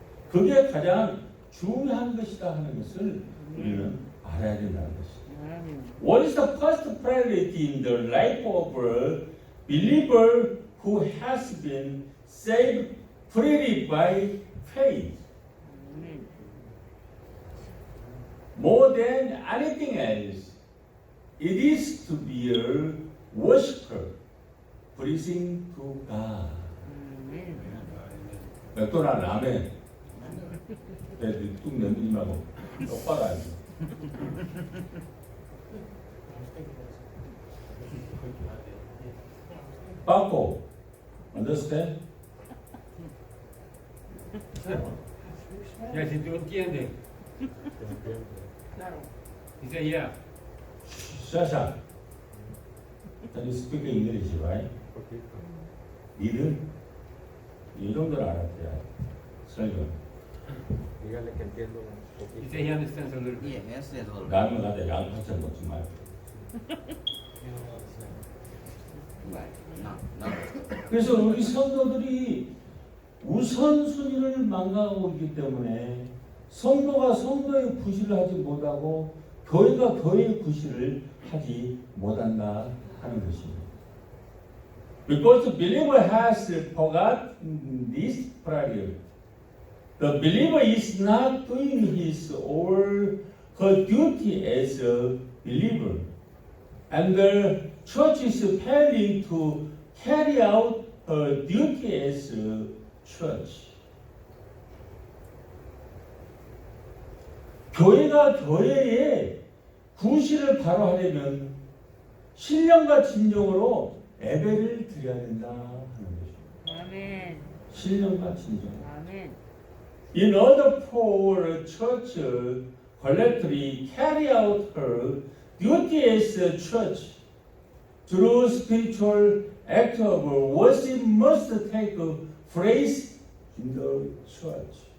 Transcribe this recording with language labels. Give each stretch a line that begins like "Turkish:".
Korean: 그게 가장 중요한 것이다 하는 것을 우리는 알아야 된다는 것입니다.
English: What is the first priority in the life of a believer who has been saved freely by faith? More than anything else, it is to be a worshiper, pleasing to God.
Korean: 맥도날드 아멘. 뚝 내밀지 말고 똑바로 앉아.
English: Paco, understand?
Spanish: Ya, si tú entiendes. Dice ya.
English: Sasha, can you speak English, right?
Korean: 니들 이 정도를 알아야 설교.
Spanish: Dígale que entiendo un poquito. Dice
English: he understands a little bit. Yeah, that's it a little bit.
Korean: 라면 가다 양파처럼 먹지 말고.
English: Right. No.
Korean: 그래서 우리 성도들이 우선순위를 망각하고 있기 때문에 성도가 성도의 구실을 하지 못하고 교회가 교회의 구실을 하지 못한다 하는 것입니다.
English: Because the believer has forgotten this priority. The believer is not doing his or her duty as a believer. And the church is failing to carry out her duty as a church.
Korean: 교회가 교회의 구실을 바로 하려면 신령과 진정으로 예배를 드려야 된다 하는 것입니다. 아멘. 신령과 진정. 아멘.
English: In order for a church collectively carry out her duty as a church, true spiritual act of worship must take place in the church.